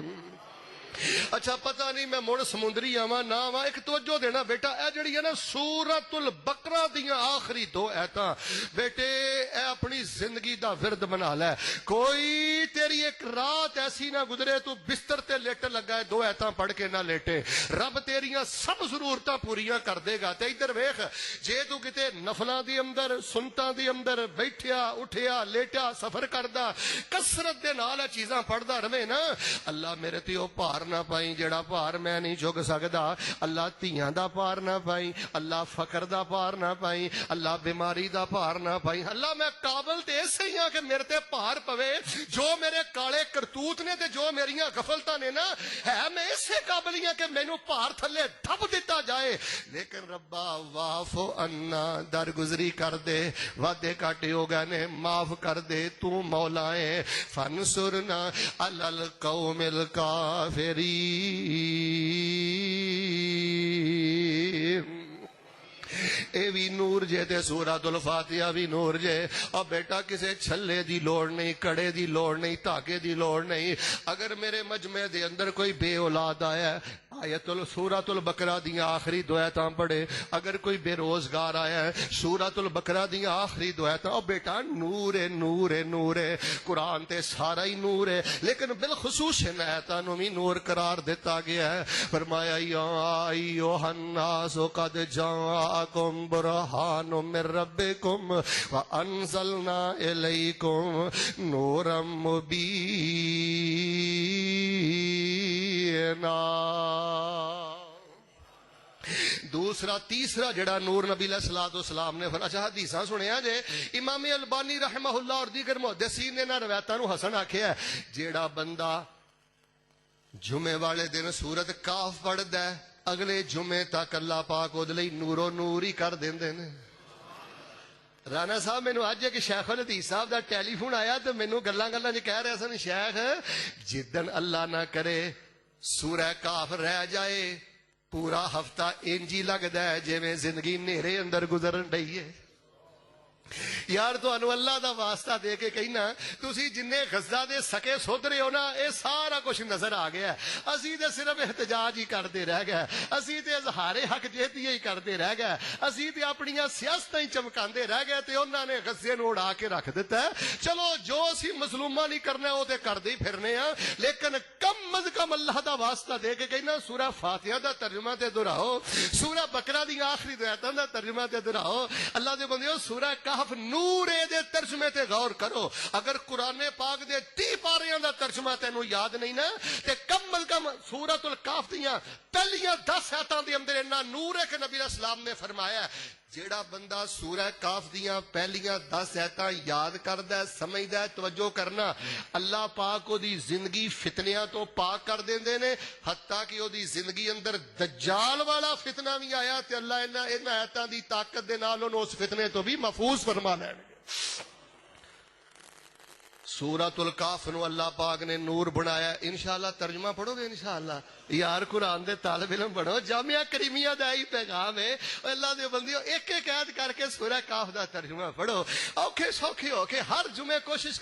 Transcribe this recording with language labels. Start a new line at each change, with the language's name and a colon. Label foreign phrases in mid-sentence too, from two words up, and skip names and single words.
Punjabi: اچھا پتہ نہیں میں مڑ سمندری آواں نہ آواں, ایک توجہ دینا بیٹا, اے جڑی ہے نا سورۃ البقرہ دیاں آخری دو ایتاں بیٹے اے اپنی زندگی دا ورد بنا لے. کوئی تیری ایک رات ایسی نہ گزرے تو بستر تے لیٹ لگا ہے دو ایتاں پڑھ کے نہ لیٹے, رب تیریاں سب ضرورتاں پوریاں کر دے گا. تے ادھر ویکھ, جے تو کتے نفلاں دی اندر سنتاں دی اندر بیٹھیا اٹھیا لیٹا سفر کردا کثرت دے نال چیزاں پڑھدا رہے نا, اللہ میرے تے او پار نہ پائی جڑا پار میں نہیں چک سکدا, اللہ تیاں دا پار نہ پائی, اللہ فقر دا پار نہ پائی, اللہ بیماری دا پار نہ پائی. اللہ میں قابل تے ایسے ہی ہاں کہ میرے تے پار پوے, جو میرے کالے کرتوت نے تے جو میریاں غفلتاں نے نا ہے میں ایسے قابل ہاں کہ مینوں پار تھلے دھب دتا جائے. لیکن ربا
Arabic: واف عنا
Punjabi: درگزری کر دے, وعدے کاٹے ہو گئے نے معاف کر دے, تو مولا ہے.
Arabic: فانصرنا علی القوم الکافرین.
Punjabi: اے بھی نور جے تے سورۃ الفاتحہ بھی نور جے. اور بیٹا کسے چھلے دی لوڑ نہیں, کڑے دی لوڑ نہیں, تاکے دی لوڑ نہیں. اگر میرے مجمع دے اندر کوئی بے اولاد آیا ہے, سورۃ البقرہ دیاں آخری دو ایتاں پڑھے. اگر کوئی بے روزگار آیا ہے, سورۃ البقرہ دیاں آخری دو ایتاں. اور بیٹا نور ہے نور ہے نور ہے, قرآن تے سارا ہی نور ہے, لیکن بالخصوص ان ایتاں نو بھی نور قرار دیتا گیا ہے.
Arabic: فرمایا یا ایھا الناس قد جاءکم برہان من ربکم وانزلنا الیکم نورا مبینا.
Punjabi: دوسرا تیسرا جڑا نور نبی
Arabic: علیہ الصلوۃ والسلام
Punjabi: نے اچھا حدیثاں سنیا جے, امام البانی
Arabic: رحمہ اللہ
Punjabi: اور دیگر محدثین نے نہ روایتاں نو حسن آکھیا ہے. جیڑا بندہ جمعے والے دن سورت کاف پڑھدا ہے, اگلے جمعے تک اللہ پاک او دے لئی نورو نور ہی کر دیندے نے. رانا صاحب مینوں اج ایک شیخ الحدیث صاحب دا ٹیلی فون آیا تے مینوں گلاں گلاں وچ کہہ رہے سن, شیخ جدن اللہ نہ کرے سورہ کاف رہ جائے پورا ہفتہ انجی لگدا ہے جویں زندگی نیرے اندر گزرن ڈئی ہے. یار تانوں اللہ دا واسطہ دے کے کہنا تسی جنے غزہ دے سکے سودرے ہو نا اے سارا کچھ نظر آ گیا ہے اسی تے صرف احتجاج ہی کرتے رہ گئے اسی تے اظہار حق جہتی ہی کرتے رہ گئے اسی تے اپنیاں سیاستاں ہی چمکاندے رہ گئے تے انہاں نے غزے نوں اڑا کے رکھ دیتا ہے چلو جو اسی مظلوماں نہیں کرنا او تے کردے ہی پھرنے ہاں لیکن کم از کم اللہ دا واسطہ دے کے کہنا سورہ فاتحہ دا ترجمہ تے دہراؤ سورہ بقرہ دی آخری آیتاں دا ترجمہ تے دہراؤ اللہ دے بندیو سورہ کہف نور دے ترجمے تے غور کرو اگر قرآن پاک دے 30 پاریاں دا ترجمہ تینوں یاد نہیں نا تے کم از کم سورۃ الکہف دیاں پہلیاں 10 آیتاں دے اندر اتنا نور ہے کہ نبی
Arabic: علیہ السلام
Punjabi: نے فرمایا ہے جیڑا بندہ سورہ کاف دیاں پہلیاں 10 آیتاں یاد کردا ہے سمجھدا ہے توجہ کرنا اللہ پاک کو دی زندگی فتنیاں تو پاک کر دیندے نے حتیٰ کہ او دی زندگی اندر دجال والا فتنہ بھی آیا تے اللہ انہاں آیتاں دی طاقت دے نال انہوں اس فتنے تو بھی محفوظ فرما لین گے سورۃ الکہف نو اللہ پاک نے نور بنایا انشاءاللہ ترجمہ پڑھو گے انشاءاللہ یار قرآن دے طالب علم بنو جامعہ کریمیہ دا ہی پیغام ہے اللہ دے بندیو ایک ایک آیت کر کے سورہ کہف دا ترجمہ پڑھو اوکھے سوکھے ہو کے ہر جمعے کوشش